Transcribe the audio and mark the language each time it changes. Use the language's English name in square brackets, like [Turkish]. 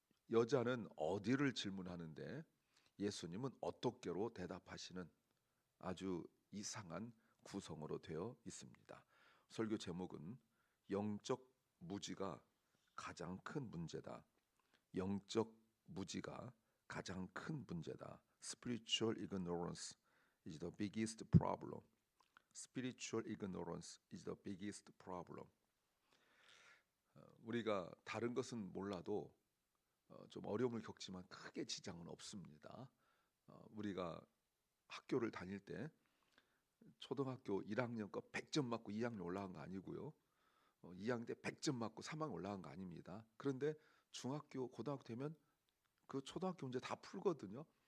[Korean] 여자는 어디를 질문하는데 예수님은 어떻게로 대답하시는 아주 이상한 구성으로 되어 있습니다. 설교 제목은 영적 무지가 가장 큰 문제다. 영적 무지가 가장 큰 문제다. [English] Spiritual ignorance is the biggest problem. Spiritual ignorance is the biggest problem. [Korean] 우리가 다른 것은 몰라도 좀 어려움을 겪지만 크게 지장은 없습니다. 우리가 학교를 다닐 때 초등학교 1학년 거 100점 맞고 2학년 올라간 거 아니고요. 2학년 때 100점 맞고 3학년 올라간 거 아닙니다. 그런데 중학교, 고등학교 되면 그 초등학교 문제 다 풀거든요.